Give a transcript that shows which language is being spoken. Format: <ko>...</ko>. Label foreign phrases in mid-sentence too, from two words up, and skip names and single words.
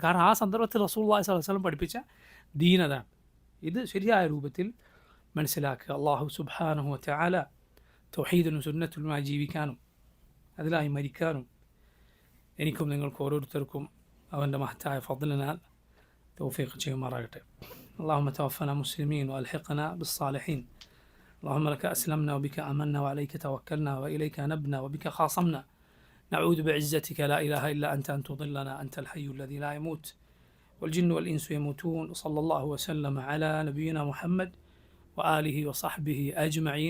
<ml>കാരണം ആ സന്ദർഭത്തിൽ</ml> <ar>رسول الله صلى الله عليه وسلم</ar> <ml>പഠിപ്പിച്ച ദീൻ അതാണ്. ഇത് ശരിയായ രൂപത്തിൽ മനസ്സിലാക്കുക.</ml> <ar>الله سبحانه و تعالى</ar> <ml>തൗഹീദിനും സുന്നത്തുമായി ജീവിക്കാനും അതിലായി മരിക്കാനും എനിക്കും നിങ്ങൾക്കും ഓരോരുത്തർക്കും അവൻ്റെ മഹത്തായ ഫദ്ലിനാൽ തൗഫീഖ് ചെയ്യുമാറാകട്ടെ.</ml> <ar>اللهم توفنا مسلمين وألحقنا بالصالحين. اللهم لك أسلمنا وبك آمنا وعليك توكلنا وإليك نبنا وبك خاصمنا. نعوذ بعزتك لا إله إلا أنت أن تضلنا، أنت الحي الذي لا يموت والجن والإنس يموتون. صلى الله وسلم على نبينا محمد وآله وصحبه أجمعين.</ar>